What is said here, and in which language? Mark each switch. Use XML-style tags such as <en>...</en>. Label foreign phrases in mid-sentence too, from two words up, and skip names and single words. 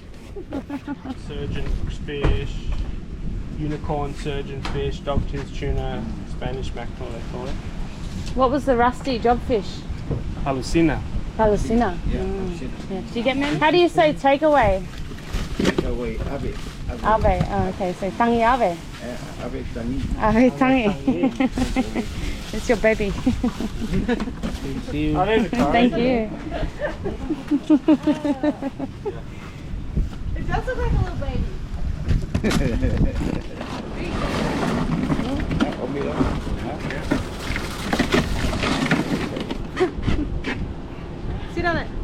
<en>Surgeon fish, unicorn surgeon fish, dogtooth tuna, Spanish mackerel they call it. What was the rusty jobfish? Halucina. Halucina. Yeah, Yeah. Do you get me? How do you say takeaway? Takeaway, ave. Ave. Oh, okay. So</en> <sm>tangi ave. Ave tangi. Ave tangi.</sm> <en>It's your baby. Thank you. Oh, there's a car. Thank you. It does look like a little baby. Sit on it.</en>